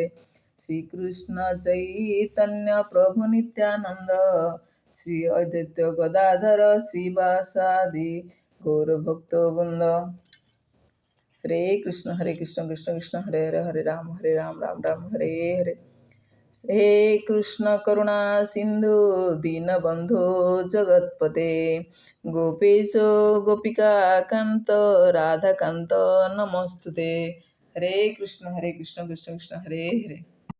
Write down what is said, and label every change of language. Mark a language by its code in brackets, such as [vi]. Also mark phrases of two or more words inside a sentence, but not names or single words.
[sa] ଶ୍ରୀକୃଷ୍ଣ ଚୈତନ୍ୟ ପ୍ରଭୁ ନିତ୍ୟାନନ୍ଦ, ଶ୍ରୀ ଅଦ୍ୱୈତ ଗଦାଧର ଶ୍ରୀବାସାଦି ଗୌରଭକ୍ତ ବୃନ୍ଦ। ହରେ କୃଷ୍ଣ କୃଷ୍ଣ କୃଷ୍ଣ ହରେ ହରେ, ହରେ ରାମ ରାମ ରାମ ହରେ ହରେ। हे कृष्ण करुणा सिंधु दीनबंधु जगतपते, गोपेश गोपिका कांत राधाकांत नमोस्तुते। हरे कृष्ण कृष्ण कृष्ण हरे हरे।